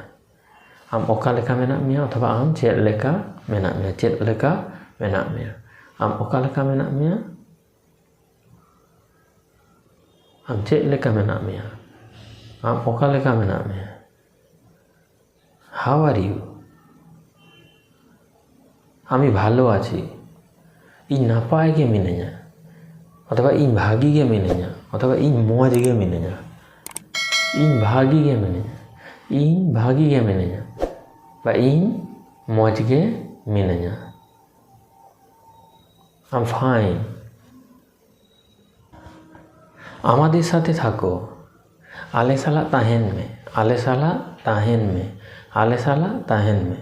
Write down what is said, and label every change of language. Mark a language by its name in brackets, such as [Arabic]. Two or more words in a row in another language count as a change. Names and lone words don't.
[Santali] আম ওকালেকা মেনাক মেয়া অথবা আম চেদ লেকা মেনাক মেয়া, চেদ লেকা মেনাক মেয়া। আম ওকালেka মেনাক মেয়া, আম চেদ লেকা মেনাক মেয়া, আম ওকালেka মেনাক মেয়া। [English] How are you? [Bangla] আমি ভালো আছি। [Santali] ᱤᱧ ᱱᱟᱯᱟᱭ ᱜᱮ ᱢᱤᱱᱟᱹᱧᱟ অথবা ᱤᱧ ᱵᱷᱟᱜᱤ ᱜᱮ ᱢᱤᱱᱟᱹᱧᱟ অথবা ᱤᱧ ᱢᱚᱡᱽ গে মিনাᱧᱟ। ᱤᱧ ᱵᱷᱟᱜᱤ গে মিনাᱧᱟ, ᱤᱧ ᱵᱷᱟᱜᱤ গে মিনাᱧা বা ᱤᱧ মজ গে মিনাᱧা। [English] am fine. [Bangla] আমাদের সাথে থাকো। [Santali] আলে সালা তাহেন মে, আলে সালা তাহেন মে, আলে সালা তাহেন মে।